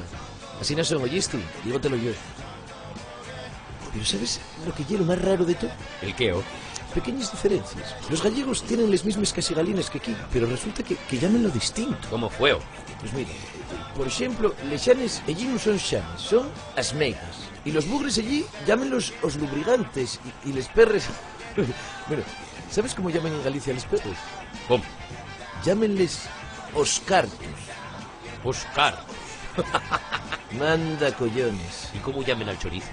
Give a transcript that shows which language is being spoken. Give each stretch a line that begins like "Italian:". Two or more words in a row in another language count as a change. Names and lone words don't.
Spanish: Así no son, ¿oíste? Dígotelo yo. Pero ¿sabes lo que es lo más raro de todo? ¿El qué, o? Pequeñas diferencias. Los gallegos tienen las mismas casigalinas que aquí, pero resulta que llaman distinto. ¿Cómo fue, o? Pues mira, por ejemplo,
Asturian: les xanes
Spanish: allí no son xanes, son
Galician: as meigas.
Spanish: Y los bugres allí llámenlos
Galician: os lubrigantes
Spanish: y
Asturian: les perres...
Spanish: Bueno, ¿sabes cómo llaman en Galicia
Asturian: les perres?
Spanish: ¿Cómo?
Asturian: Llámenles
Galician: os cartos.
Spanish: Oscar. Manda collones. ¿Y cómo llamen al chorizo?